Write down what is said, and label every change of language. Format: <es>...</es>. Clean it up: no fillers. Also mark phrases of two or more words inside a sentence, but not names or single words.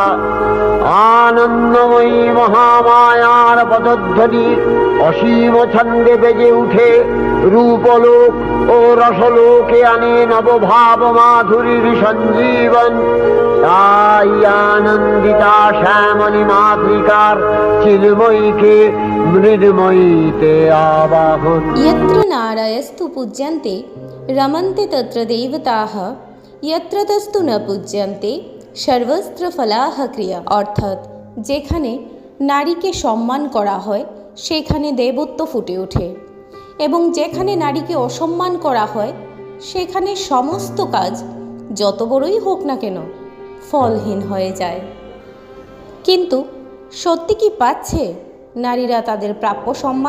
<bn>আনন্দময়ী মহামায়ার পদধ্বনি অসীম ছন্দে বেজে উঠে রূপলোক ও রসলোকে আনে নবভাব মাধুরীর সঞ্জীবন। তাই আনন্দিতা শ্যামলী মাতৃকার চিন্ময়ীকে মৃন্ময়ীতে আবাহন।</bn> <sa>यत्र नारायस्तु पूज्यन्ते रमन्ते तत्र देवताः, यत्र तस्तु न पूज्यन्ते सर्वस्त्र फलाः क्रिया।</sa> <bn>অর্থাৎ যেখানে নারীকে সম্মান করা হয় সেখানে দেবত্ব ফুটে ওঠে, এবং যেখানে নারীকে অসম্মান করা হয় সেখানে সমস্ত কাজ যত বড়ই হোক না কেন ফলহীন হয়ে যায়। কিন্তু সত্যি কি পাচ্ছে নারীরা তাদের প্রাপ্য সম্মান?</bn>